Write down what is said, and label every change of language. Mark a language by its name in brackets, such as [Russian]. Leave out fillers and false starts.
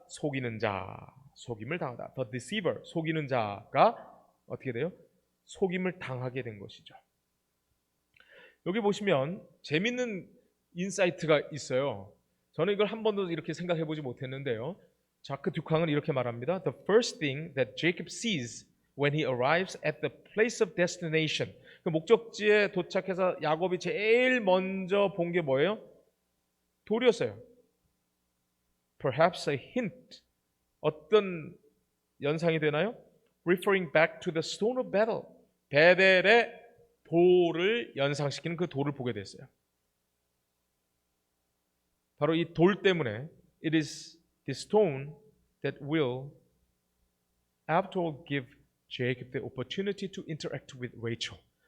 [Korean] 속이는 자, 속임을 당하다. [English] The deceiver, [Korean] 속이는 자가 어떻게 돼요? 속임을 당하게 된 것이죠. 여기 보시면 재밌는 인사이트가 있어요. 저는 이걸 한 번도 이렇게 생각해 보지 못했는데요. 자크 듀캉은 이렇게 말합니다. [English] The first thing that Jacob sees when he arrives at the place of destination. [Korean] 그 목적지에 도착해서 야곱이 제일 먼저 본 게 뭐예요? 돌이었어요. [English] Perhaps a hint. [Korean] 어떤 연상이 되나요? [English] Referring back to the stone of Bethel. [Korean] 베델의 돌을 연상시키는 그 돌을 보게 됐어요. 바로 이 돌 때문에 [English] it is the stone that will after all give Jacob the opportunity to interact with Rachel.